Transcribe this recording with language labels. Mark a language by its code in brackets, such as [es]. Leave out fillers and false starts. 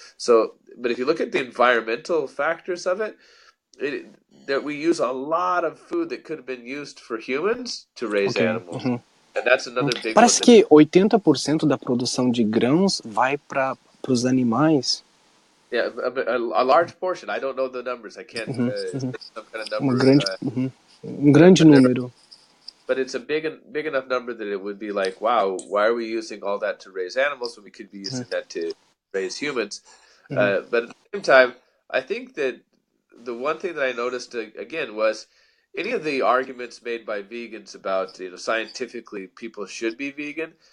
[en] So, but if you look at the environmental factors of it, that we use a lot of food that could have been used for humans to raise animals. And that's another big [pt] Parece [en] one. [pt] que 80% da produção de grãos vai para os animais. [en] Yeah, a large portion. I don't know the numbers. I can't say some kind of number. [pt] Grande número. [en] But it's a big enough number that it would be like, wow, why are we using all that to raise animals when we could be using that to raise humans? But at the same time, I think that the one thing that I noticed again was any of the arguments made by vegans about scientifically people should be vegan.